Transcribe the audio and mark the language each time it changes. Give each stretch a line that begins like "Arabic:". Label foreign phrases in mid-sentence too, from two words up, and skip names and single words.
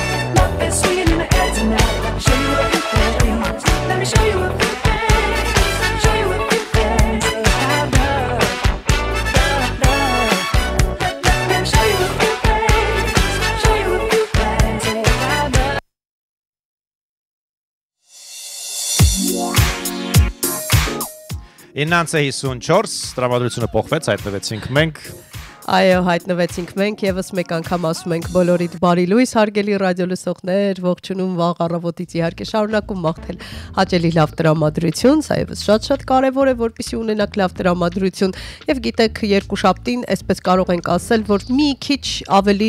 English: Love is swinging in the air tonight. Let me show you a few things. Let me show you a few things. Show you a few things about love. Let me show you a few things. Show you a few things about love.
Armenian: Իննանց է 54, տրամադրությունը փոխվեց, հայտնվեցինք մենք։ Այո, հայտնվեցինք մենք եւս մեկ անգամ ասում ենք բոլորիդ բարի լույս, հարգելի ռադիոլսողներ, ողջունում վաղ առավոտից իհարկե շարունակում մաղթել հաճելի լավ տրամադրություն, սա եւս շատ կարեւոր է, որպեսզի ունենաք լավ տրամադրություն եւ գիտեք երկուշաբթին այսպես կարող ենք ասել, որ մի քիչ ավելի